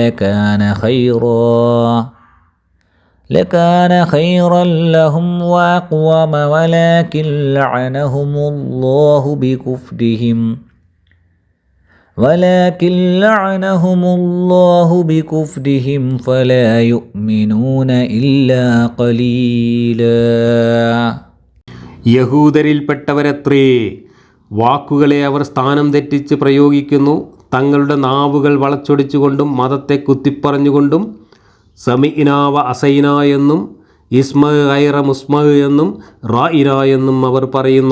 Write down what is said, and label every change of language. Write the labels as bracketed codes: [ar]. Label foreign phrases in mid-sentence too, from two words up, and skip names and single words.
[ar] لكان خيرا لهم وأقوم ولكن لعنهم الله بكفرهم فلا يؤمنون إلا قليلا. [ml] യഹൂദരിൽപ്പെട്ടവരത്രേ വാക്കുകളെ അവർ സ്ഥാനം തെറ്റിച്ച് പ്രയോഗിക്കുന്നു. തങ്ങളുടെ നാവുകൾ വളച്ചൊടിച്ചുകൊണ്ടും മതത്തെ കുത്തിപ്പറഞ്ഞുകൊണ്ടും [ar] سمعنا وعصينا [ml] എന്നും [ar] اسمع غير مسمع [ml] എന്നും റായിന എന്നും അവർ പറയുന്നു.